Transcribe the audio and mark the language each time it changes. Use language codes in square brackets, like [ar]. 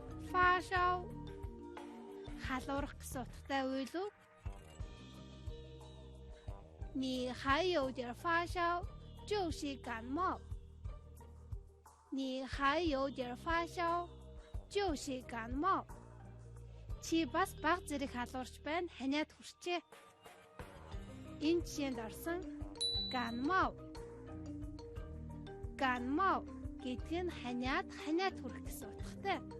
[mn] 发烧 халуурах гэсэн утгатай үйл үү? [zh] 你还有点发烧，就是感冒。你还有点发烧，就是感冒. [mn] Чи бас бага зэрэг халуурч байна, ханиад хүрчээ. Энэ жишээнд орсон感冒гэдэг нь ханиад хүрэх гэсэн утгатай.